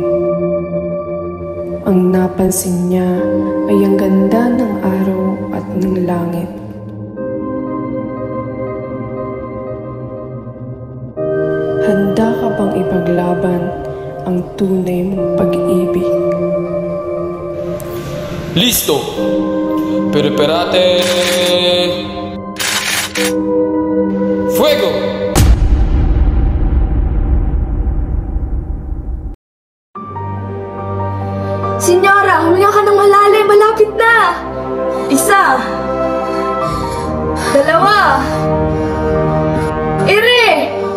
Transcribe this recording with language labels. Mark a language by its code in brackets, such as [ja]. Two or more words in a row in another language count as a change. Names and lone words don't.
[tl] Ang napansin niya ay ang ganda ng araw at ng langit. Handa ka bang ipaglaban ang tunay mong pag-ibig? [es] Listo! Preparate! Fuego! [tl] Senyora, huminga ka ng malalim. Malapit na. Isa. Dalawa. Ire!